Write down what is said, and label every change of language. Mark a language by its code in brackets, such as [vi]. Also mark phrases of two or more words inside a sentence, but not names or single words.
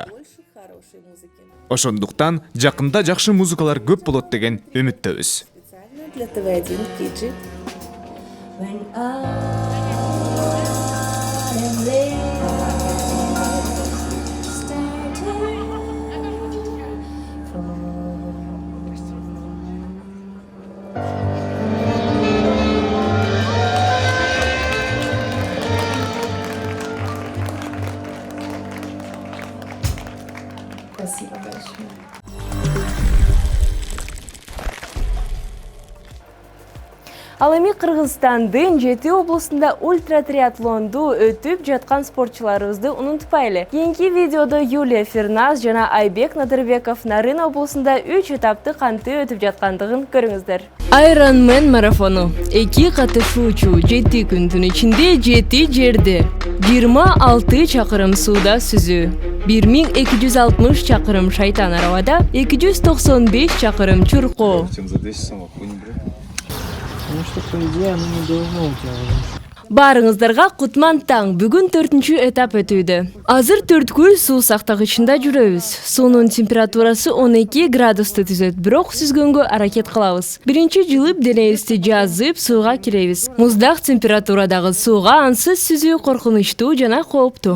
[ky] Ошондуктан жакында жакшы музыкалар көп болот деген үмүттөбүз. [ru] Для ТВ1 Kids. [en] when autumn leaves start to fall. [ru] Спасибо большое. [ky] Ал эми Кыргызстандын 7 облусунда ультра триатлонду өтүп жаткан спортчуларыбызды унутпайлы. Кийинки видеодо Юлия Ферназ жана Айбек Надырбеков Нарын облусунда 3 этапты кантип өтүп жаткандыгын көрүңүздөр. Ironman марафону 2 катышуучу 7 күндүн ичинде 7 жерде 26 чакырым сууда сүзүү, 1260 чакырым шайтан арабада, 295 чакырым чуркоо. [ru] Ну что, по идее, оно не должно у тебя уже. [ky] Барыңыздарга кутман таң. Бүгүн 4-чү этап өтүүдө. Азыр 4 күн суу сактагычында жүрөбүз. Суунун температурасы 12 градусты түзөт, бирок сүзгөнгө аракет кылабыз. Биринчи жылып денебизди жазып сууга киребиз. Муздак температурадагы сууга ансыз сүзүү коркунучтуу жана кооптуу.